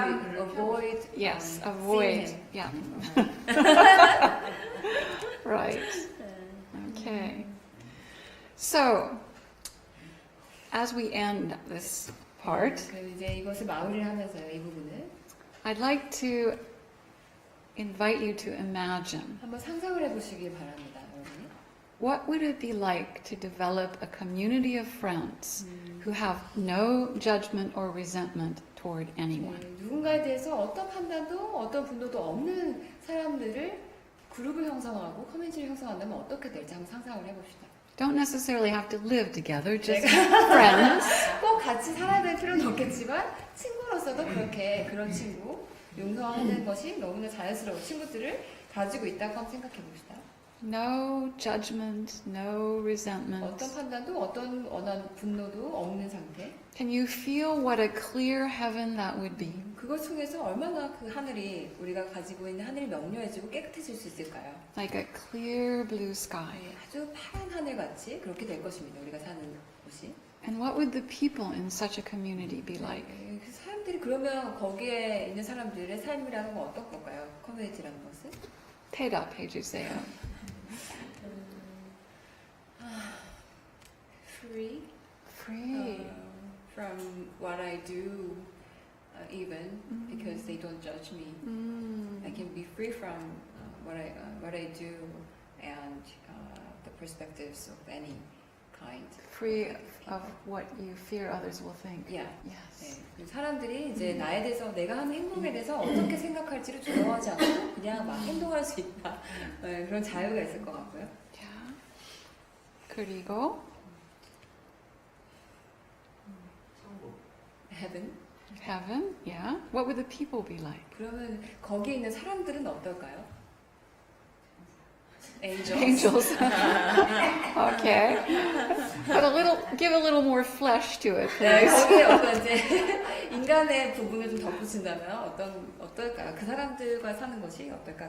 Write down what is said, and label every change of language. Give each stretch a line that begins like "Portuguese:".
Korean: 완전히
English: avoid Yes, seeing avoid. him. Yeah. Right. Okay. So, as we end this part,
Korean: 그래서 이제 이것을 마무리를 하면서요, 이 부분을
English: I'd like to invite you to imagine
Korean: 한번 상상을 해보시길 바랍니다, 여러분이.
English: what would it be like to develop a community of friends who have no judgment or resentment toward anyone.
Korean: 네, 누군가에 대해서 어떤 판단도 어떤 분노도 없는 사람들을 그룹을 형성하고 커뮤니티를 형성한다면 어떻게 될지 한번 상상을 해봅시다.
English: Don't necessarily have to live together, just friends.
Korean: 꼭 같이 살아야 될 필요는 없겠지만 친구로서도 그렇게 그런 친구 용서하는 것이 너무나 자연스러운 친구들을 가지고 있다고 한번 생각해 봅시다.
English: No judgment, no resentment.
Korean: 어떤 판단도 어떤 원한 분노도 없는 상태.
English: Can you feel what a clear heaven that would be?
Korean: 그걸 통해서 얼마나 그 하늘이 우리가 가지고 있는 하늘이 명료해지고 깨끗해질 수 있을까요?
English: Like a clear blue sky.
Korean: 네, 아주 파란 하늘 같이 그렇게 될 것입니다. 우리가 사는 곳이.
English: And what would the people in such a community be like?
Korean: 네, 그 사람들이 그러면 거기에 있는 사람들의 삶이라는 건 어떤 건가요? 커뮤니티라는 것은? 대답해 주세요.
English: Free. Free. From what I do, even because they don't judge me. I can be free from what I do and the perspectives of any kind. Free of what you fear others will think. Yeah. Yes.
Korean: 네. 사람들이 이제 나에 대해서 내가 하는 행동에 대해서 어떻게 생각할지를 두려워하지 않고 그냥 막 행동할 수 있다. 네, 그런 자유가 있을 것 같고요. Yeah. 그리고
English: Heaven. heaven. Yeah. What would the people be like?
Korean: 그러면 거기에 있는 사람들은 어떨까요?
English: Angels. Angels. Okay. But give a little more flesh to it,
Korean: 네,
English: please.
Korean: 거기에 어떤 이제 인간의 부분을 좀 덧붙인다면 어떨까요? 그 사람들과 사는 것이 어떨까?